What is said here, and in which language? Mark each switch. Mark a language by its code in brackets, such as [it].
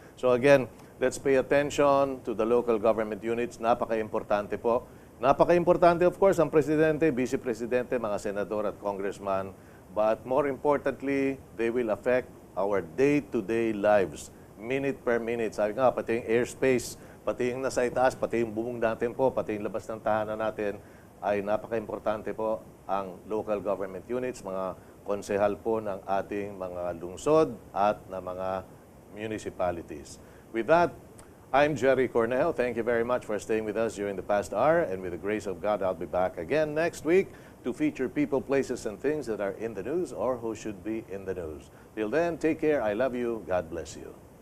[en] So again, let's pay attention to the local government units. [tl] Napaka-importante po. Napaka-importante, of course, ang Presidente, Vice Presidente, mga Senador at Congressman. [en] But more importantly, they will affect our day-to-day lives, minute per minute. [tl] Sabi nga, pati yung airspace, pati yung nasa itaas, pati yung bubong natin po, pati yung labas ng tahanan natin, ay napaka-importante po ang local government units, mga konsehal po ng ating mga lungsod at na mga municipalities. [en] With that, I'm Gerry Cornejo. Thank you very much for staying with us during the past hour. And with the grace of God, I'll be back again next week to feature people, places, and things that are in the news or who should be in the news. Till then, take care. I love you. God bless you.